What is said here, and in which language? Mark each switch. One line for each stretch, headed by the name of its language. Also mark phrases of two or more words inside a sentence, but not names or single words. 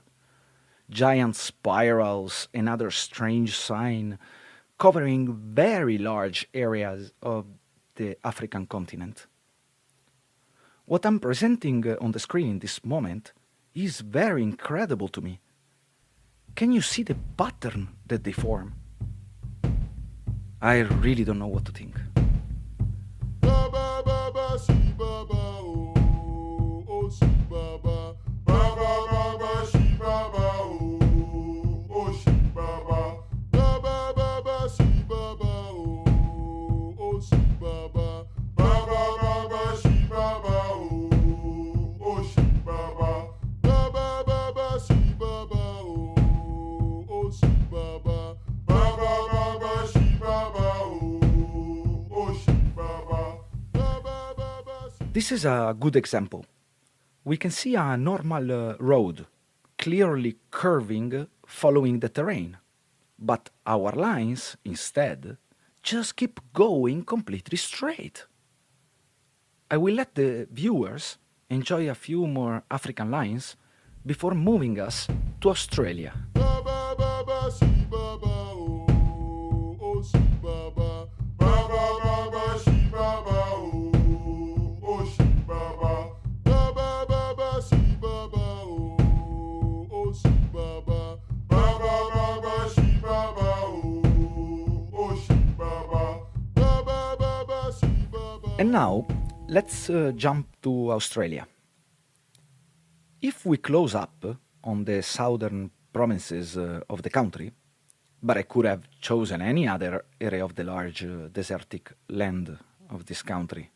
English: Giant spirals and other strange signs covering very large areas of the African continent. What I'm presenting on the screen in this moment is very incredible to me. Can you see the pattern that they form? I really don't know what to think. Ba ba ba ba si ba ba oh oh si ba ba ba ba ba ba si ba ba oh oh si ba ba ba ba ba ba si ba ba oh oh si ba ba ba ba ba ba si ba ba oh oh si ba ba ba ba ba ba si ba ba oh oh si ba ba ba ba ba ba si ba ba oh oh si ba ba. This is a good example. We can see a normal road, clearly curving following the terrain. But our lines, instead, just keep going completely straight. I will let the viewers enjoy a few more African lines before moving us to Australia. Ba ba ba ba si ba ba oh oh si ba ba ba ba ba ba si ba ba oh oh si ba ba ba ba ba ba si ba ba oh oh si ba ba ba ba ba ba si ba ba oh oh si ba ba ba ba ba ba si ba ba. And now, let's jump to Australia. If we close up on the southern provinces of the country, but I could have chosen any other area of the large desertic land of this country.